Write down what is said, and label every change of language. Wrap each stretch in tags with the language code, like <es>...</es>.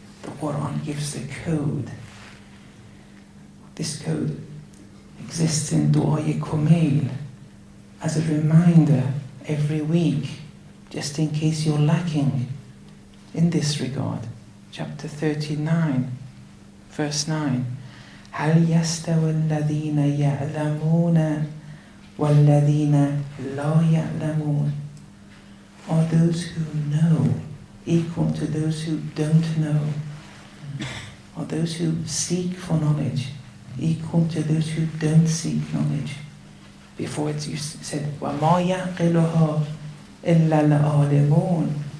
<en>The Quran gives the code. This code exists in Du'a Kumail as a reminder every week, just in case you're lacking in this regard. Chapter 39, verse 9.</en> <ar>هل يستوي الذين يعلمون والذين لا يعلمون?</ar> <en>Are those who know equal to those who don't know? Are those who seek for knowledge equal to those who don't seek knowledge? Before it you said</en> <ar>وَمَا يَعْقِلُهَا إِلَّا الْعَالِمُونَ.</ar>